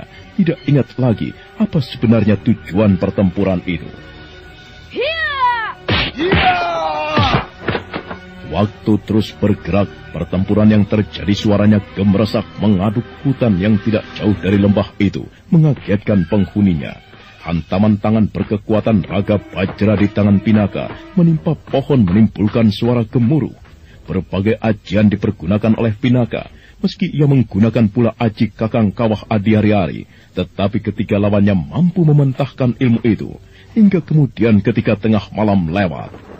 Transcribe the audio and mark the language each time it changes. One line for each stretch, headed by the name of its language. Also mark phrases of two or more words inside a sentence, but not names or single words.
Indonesian: Tidak ingat lagi apa sebenarnya tujuan pertempuran itu. Waktu terus bergerak, pertempuran yang terjadi suaranya gemeresak mengaduk hutan yang tidak jauh dari lembah itu, mengagetkan penghuninya. Hantaman tangan berkekuatan raga bajra di tangan Pinaka menimpa pohon menimbulkan suara gemuruh. Berbagai ajian dipergunakan oleh Pinaka, meski ia menggunakan pula aji Kakang Kawah Adiari-ari, tetapi ketika lawannya mampu mementahkan ilmu itu, hingga kemudian ketika tengah malam lewat.